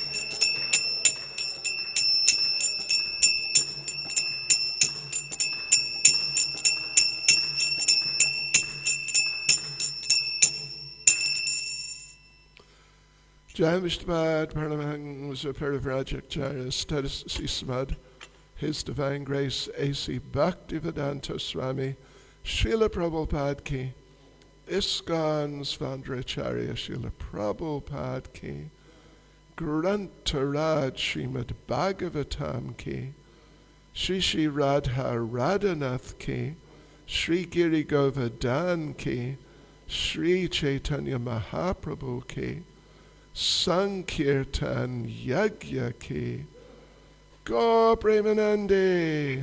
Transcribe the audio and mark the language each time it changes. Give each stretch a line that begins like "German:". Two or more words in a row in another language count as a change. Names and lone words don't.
Sanskrit: Jai Vishnupad Paramahansa Parivrajacharya Status Srimad,
English: His Divine Grace
Sanskrit: A.C. Bhaktivedanta Swami, Srila Prabhupada Ki, ISKCON Svandracharya Srila Prabhupada Ki, Grantaraj Srimad Bhagavatam Ki, Shri Radha Radhanath Ki, Sri Giri Govardhan Ki, Sri Chaitanya Mahaprabhu Ki, Sankirtan Yagya Ki, Gaur Premanande.